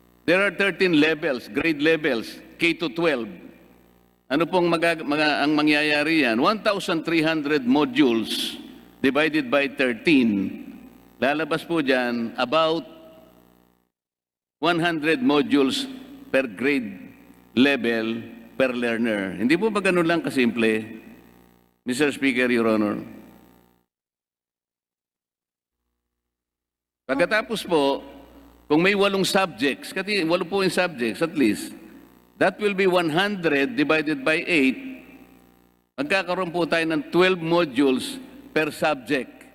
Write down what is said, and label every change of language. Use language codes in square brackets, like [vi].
[en] There are 13 levels, grade levels, K to 12. [tl] Ano pong ang mangyayari yan? [en] 1,300 modules divided by 13. [tl] Lalabas po dyan about 100 modules per grade level per learner. Hindi po ba ganun lang kasimple, Mr. Speaker, Your Honor? Pagkatapos po, kung may 8 subjects, kasi 8 po yung subjects at least, [en] that will be 100 divided by 8. [tl] Magkakaroon po tayo ng 12 modules per subject.